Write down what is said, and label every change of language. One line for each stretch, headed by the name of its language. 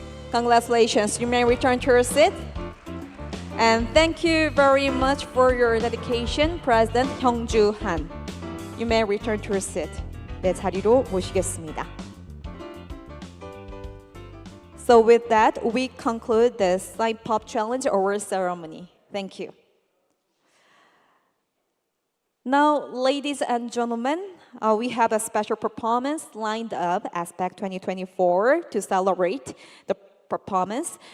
English: Congratulations. You may return to your seat. And thank you very much for your dedication, President Hyungjoo Han. You may return to your seat.
Korean: 네, 자리로 모시겠습니다.
English: So with that, we conclude the Side Pop Challenge Award ceremony. Thank you. Now, ladies and gentlemen, we have a special performance lined up, ASPAC 2024, to celebrate the performance.